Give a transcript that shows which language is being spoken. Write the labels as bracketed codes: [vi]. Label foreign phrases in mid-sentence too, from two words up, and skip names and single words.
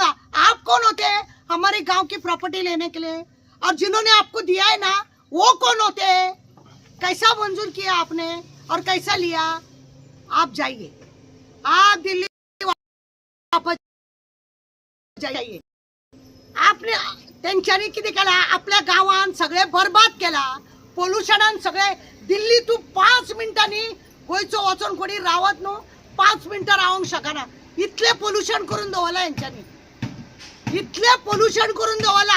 [hi] आप कौन होते हैं हमारे गांव की प्रॉपर्टी लेने के लिए? और जिन्होंने आपको दिया है ना, वो कौन होते हैं? कैसा मंजूर किया आपने और कैसा लिया? आप जाइए, आप दिल्ली वापस जाइए। [kok] आपने त्यांच्यानी किती केला, आपल्या गावान सगळे बरबाद केला, पोल्युशनान सगळे। दिल्ली तू 5 मिनिटांनी गोयचो वचून कोणी रावत न्हू, 5 मिनिटं रावंक शकना, इतले पोल्युशन करून दवरला यांच्यानी, इतले पोल्युशन करून दवरला।